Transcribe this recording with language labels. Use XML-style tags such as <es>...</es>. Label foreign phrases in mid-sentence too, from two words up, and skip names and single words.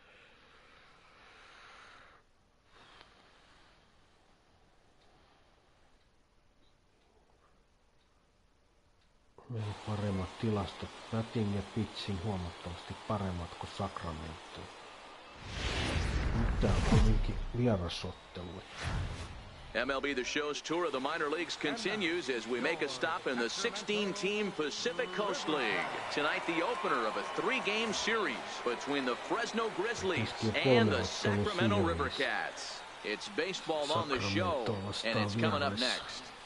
<fi>Meillä on paremmat tilastot. Batting ja pitching huomattavasti paremmat kuin Sacramento. Nyt tää on kuitenkin vierasottelu.</fi> <en>MLB The Show's tour of the minor leagues continues as we make a stop in the 16-team Pacific Coast League. Tonight, the opener of a 3-game series between the Fresno Grizzlies and the Sacramento River Cats. It's baseball on the show, and it's coming up next.</en>